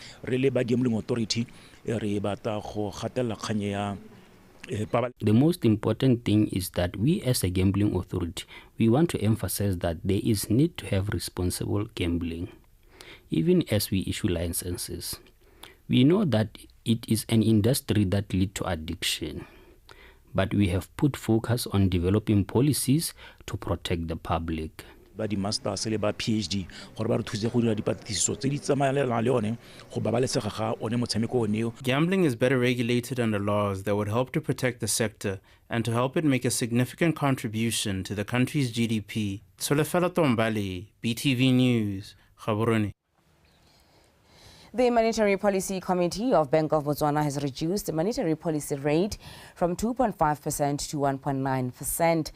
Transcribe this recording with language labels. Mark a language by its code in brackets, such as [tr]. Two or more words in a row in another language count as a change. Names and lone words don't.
[en] most important thing is that we as a gambling authority, we want to emphasize that there is need to have responsible gambling, even as we issue licenses. We know that it is an industry that leads to addiction, but we have put focus on developing policies to protect the public. [tn] ba di-masters le ba PhD gore ba re thuse go dira dipatlisiso tse di tsamaelanang le one go babalesega ga one motshameko oneo. [en] Gambling is better regulated under laws that would help to protect the sector and to help it make a significant contribution to the country's GDP. Solefela Tombali, BTV News, Gaborone. The Monetary Policy Committee of Bank of Botswana has reduced the monetary policy rate from 2.5% to 1.9%.